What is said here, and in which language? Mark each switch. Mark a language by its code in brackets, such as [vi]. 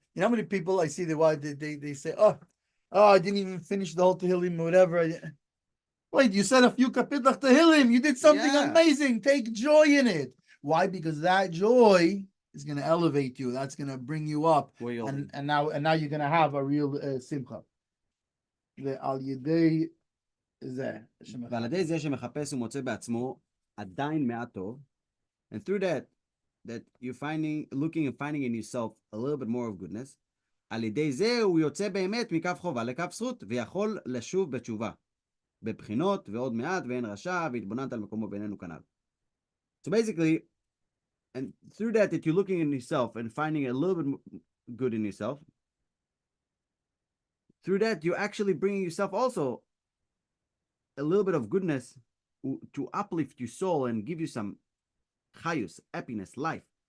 [en] You know how many people I see they say, oh, I didn't even finish the whole Tehillim or whatever. Wait, you said a few kapitach Tehillim. You did something amazing. Take joy in it. Why? Because that joy is going to elevate you. That's going to bring you up, and now you're going to have a real simcha. [he] ועל ידי זה ועל ידי זה שמחפש ומוצא בעצמו עדיין מעט טוב, [en] and through that you're looking and finding in yourself a little bit more of goodness, [he] על ידי זה הוא יוצא באמת מקו חובה לקו זכות, ויכול לשוב בתשובה, בבחינות ועוד מעט ואין רשע, והתבוננת על מקומו בינינו כנ"ל. [en] So basically, and through that you're looking in yourself and finding a little bit good in yourself, through that you're actually bringing yourself also a little bit of goodness to uplift your soul and give you some chayus, happiness, life.